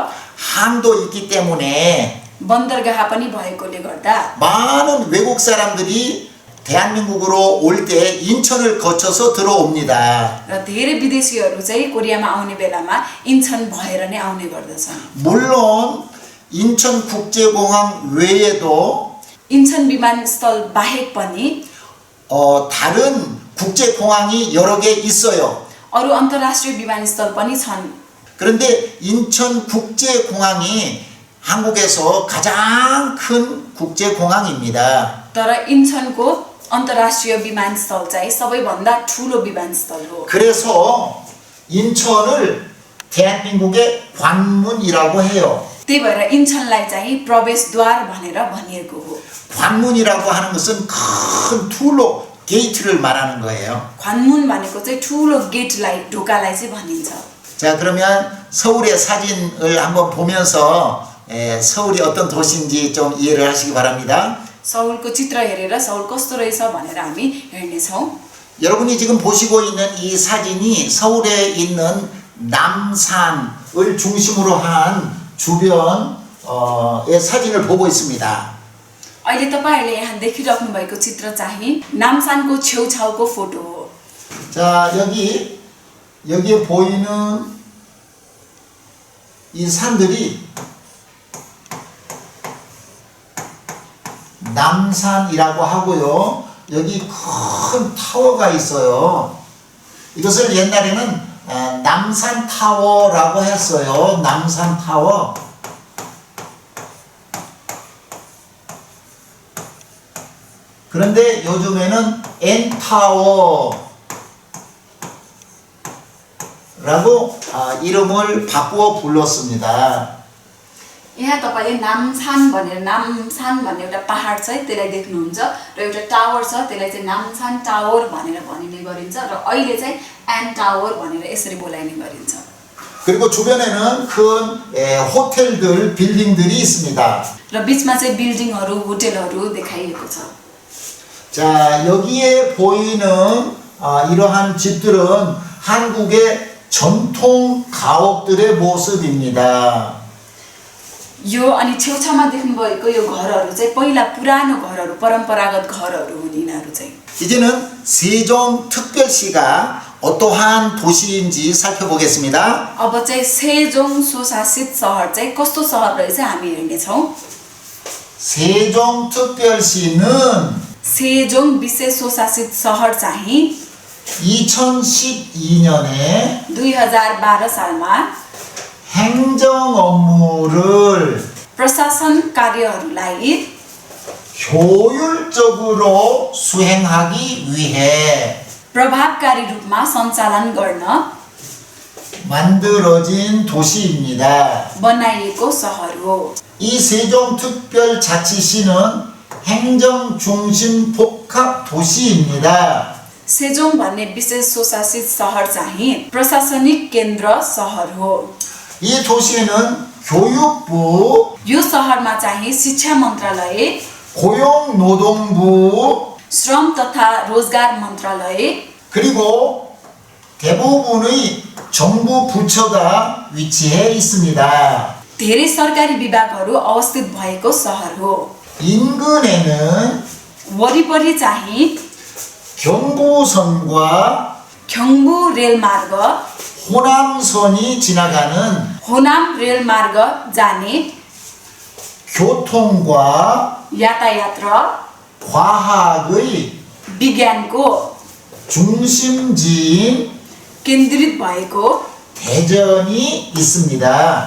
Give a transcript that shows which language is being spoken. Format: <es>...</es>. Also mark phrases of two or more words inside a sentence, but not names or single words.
<ko>항도 있기 때문에</ko> <ne>बन्दरगाह पनि भएकोले गर्दा</ne> <ko>많은 외국 사람들이 대한민국으로 올 때 인천을 거쳐서 들어옵니다.</ko> <ne>र धेरै विदेशीहरू चाहिँ कोरियामा आउने बेलामा इन्चन भएर नै आउने गर्दछन्</ne> <ko>물론 인천국제공항 외에도</ko> <ne>इन्चन विमानस्थल बाहेक पनि</ne> <ko>다른 국제공항이 여러 개 있어요.</ko> <ne>अरू अन्तर्राष्ट्रिय विमानस्थल पनि छन्</ne> <ko>그런데 인천국제공항이 한국에서 가장 큰 국제공항입니다.</ko> <ne>तर इन्चनको अन्तर्राष्ट्रिय विमानस्थल चाहिँ सबैभन्दा ठुलो विमानस्थल हो</ne> <ko>그래서 인천을 대한민국의 관문이라고 해요.</ko> <ne>त्यही भएर इन्चनलाई चाहिँ प्रवेशद्वार भनेर भनिएको हो</ne> <ko>관문이라고 하는 것은 큰 툴로 게이트를 말하는 거예요.</ko> <ne>관문 भनेको चाहिँ ठुलो गेटलाई ढोकालाई चाहिँ भनिन्छ</ne> <ko>자, 그러면 서울의 사진을 한번 보면서 서울이 어떤 도시인지 좀 이해를 하시기 바랍니다.</ko> <ne>सौलको चित्र हेरेर सौल कस्तो रहेछ भनेर हामी हेर्नेछौँ</ne> <ko>여러분이 지금 보시고 있는 이 사진이 서울에 있는 남산을 중심으로 한 주변의 사진을 보고 있습니다.</ko> <ne>अहिले तपाईहरुले यहाँ देखिराख्नु भएको चित्र चाहिँ नामसानको छेउछाउको फोटो हो</ne> <ko>자, 여기에 보이는 이 산들이 남산이라고 하고요. 여기 큰 타워가 있어요. 이것을 옛날에는 남산 타워라고 했어요. 남산 타워. 그런데 요즘에는 N타워라고 이름을 바꾸어 불렀습니다.</ko> <ne>यहाँ तपाईले नामसान भनेर नामसान भन्ने एउटा पहाड छ त्यसलाई देख्नुहुन्छ र एउटा टावर छ त्यसलाई चाहिँ नामसान टावर भनेर भनिने गरिन्छ र अहिले चाहिँ एन टावर भनेर यसरी बोलाइने गरिन्छ</ne> <ko>그리고 주변에는 큰 호텔들, 빌딩들이 있습니다.</ko> <ne>र बीचमा चाहिँ बिल्डिङहरु होटलहरु देखाइएको छ</ne> <ko>자, 여기에 보이는 이러한 집들은 한국의 전통 가옥들의 모습입니다.</ko> <ne>यो अनि छेउछाउमा देख्नु भएको यो घरहरु चाहिँ पहिला पुरानो घरहरु परम्परागत घरहरु हुन् यिनीहरु चाहिँ</ne> <ko>이제는 세종특별시가 어떠한 도시인지 살펴보겠습니다.</ko> <ne>अब चाहिँ 세종 स्वशासित सहर चाहिँ कस्तो सहर रहेछ हामी हेर्ने छौं</ne> <ko>세종특별시는</ko> <ne>세종 विशेष स्वशासित सहर चाहिँ</ne> <ko>2012년에</ko> <ne>2012 सालमा</ne> <ko>행정 업무를</ko> <ne>प्रशासन कार्यहरूलाई</ne> <ko>효율적으로 수행하기 위해</ko> <ne>प्रभावकारी रूपमा सञ्चालन गर्न</ne> <ko>만들어진 도시입니다.</ko> <ne>बनाइएको सहर हो</ne> <ko>이 세종특별자치시는 행정중심 복합도시입니다.</ko> <ne>सेजोङ भन्ने विशेष स्वशासित सहर चाहिँ प्रशासनिक केन्द्र सहर हो</ne> <ko>이 도시에는 교육부,</ko> <ne>यो सहरमा चाहिँ शिक्षा मन्त्रालय</ne> <ko>고용노동부,</ko> <ne>श्रम तथा रोजगार मन्त्रालय</ne> <ko>그리고 대부분의 정부 부처가 위치해 있습니다.</ko> <ne>धेरै सरकारी विभागहरू अवस्थित भएको सहर हो</ne> <ko>인근에는</ko> <ne>वरिपरि चाहिँ</ne> <ko>경부선과</ko> <ne>경부 रेलमार्ग</ne> <ko>호남선이 지나가는</ko> <ne>होनाम रेलमार्ग जाने</ne> <ko>교통과</ko> <ne>यातायात र</ne> <ko>과학의</ko> <ne>विज्ञानको</ne> <ko>중심지인</ko> <ne>केन्द्रित भएको</ne> <ko>대전이 있습니다.</ko>